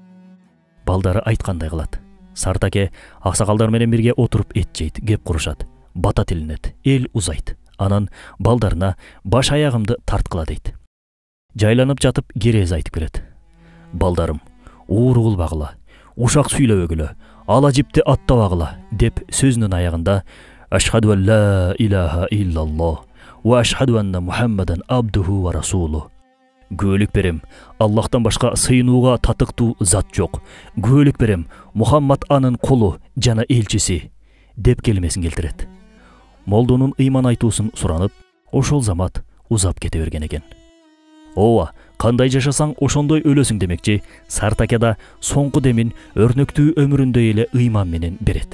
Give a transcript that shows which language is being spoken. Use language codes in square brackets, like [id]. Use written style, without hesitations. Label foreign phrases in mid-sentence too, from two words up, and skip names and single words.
[ky] Балдары айткандай кылат. Сартаке аксакалдар менен бирге отуруп эт жейт, кеп курушат, бата тилинет, эл узайт. Анан балдарына баш аягымды тарткыла дейт. Жайланып жатып керез айтып берет. Балдарым, ууру кылбагыла, ушак сүйлөбөгүлө, ала жипти аттабагыла, деп сөзүнүн аягында [ar] أشهد أن لا إله إلا الله وأشهد أن محمدا عبده ورسوله. [ky] Күбөлүк берем, Аллахтан башка сыйынууга татыктуу зат жок. Күбөлүк берем, Мухаммад анын кулу жана элчиси, деп келмесин келтирет. Молдонун ыйман айтуусун суранып, ошол замат узап кете берген экен. Ооба, кандай жашасаң ошондой өлөсүң демекчи, Сартаке да соңку демин өрнөктүү өмүрүндөй эле ыйман менен берет.